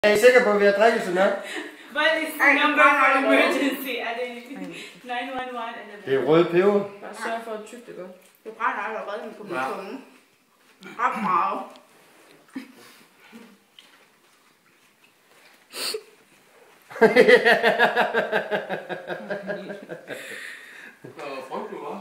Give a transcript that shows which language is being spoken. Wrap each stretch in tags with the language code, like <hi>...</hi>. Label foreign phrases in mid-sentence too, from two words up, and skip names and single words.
<da>Er I sikre på, at vi har drikket sådan noget?</da> <en>What is the number for emergency?</en> <da>Er det 911 eller hvad? Det er røde peber. Bare sørg for at tygge det godt. Det brænder allerede på min tunge. Ret meget. Frugtblod, hva'?</da>